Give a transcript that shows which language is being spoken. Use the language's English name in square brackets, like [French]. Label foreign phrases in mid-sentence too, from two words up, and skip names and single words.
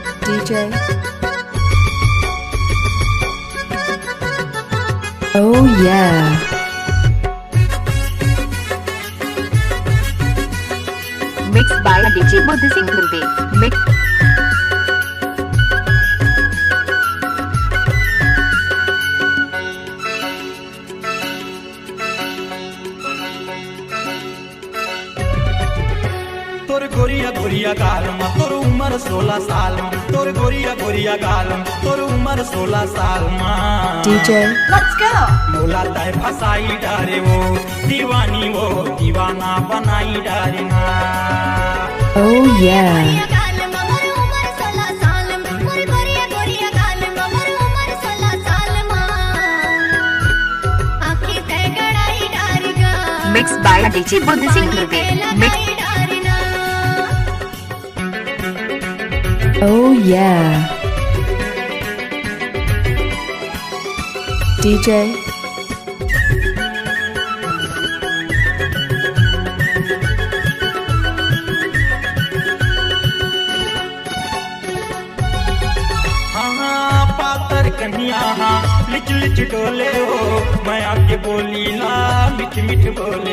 [English] DJ. Oh yeah. Mixed by DJ Buddha Singh Durbe. Mix. [Chhattisgarhi] तोर गोरिया गोरिया गालम तोर उम्र 16 साल तोर गोरिया गोरिया गालम तोर उम्र 16 साल [English] DJ. Let's go. [Chhattisgarhi] मोला तय फसाई डारे वो दीवाना बनाई डारे ना। [English] Oh yeah. Mixed by DJ Buddha Singh Durbe. Mix. Oh yeah. DJ. [Chhattisgarhi] हाँ पातर कन्या लिच लिच डोले हो मैं आके बोली ला मिठ मिठ बोले।